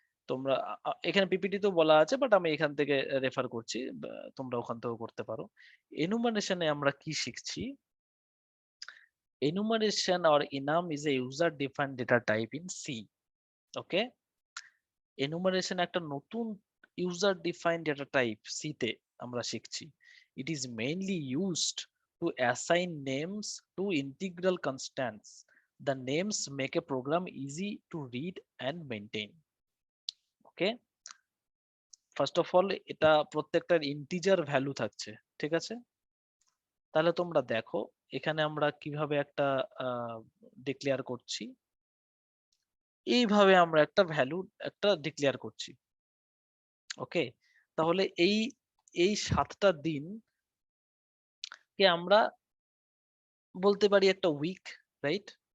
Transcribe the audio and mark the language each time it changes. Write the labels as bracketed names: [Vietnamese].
[Bangla] তোমরা এখানে পিপিটি তো বলা আছে, বাট আমি এখান থেকে রেফার করছি, তোমরা ওখান থেকেও করতে পারো। এনুমারেশনে আমরা কি শিখছি? [English] enumeration or enum is a user defined data type in C. [Bangla] Okay, enumeration একটা নতুন user defined data type C তে আমরা শিখছি। [English] It is mainly used to assign names to integral constants. The names make a program easy to read and maintain. Okay, first of all [Bangla] এটা প্রত্যেকটার integer value থাকছে, ঠিক আছে? তাহলে তোমরা দেখো এখানে আমরা কিভাবে একটা ডিক্লেয়ার করছি। এইভাবে আমরা একটা ভ্যালু একটা ডিক্লেয়ার করছি। ওকে, তাহলে এই 7টা দিন কে আমরা বলতে পারি একটা উইক, রাইট?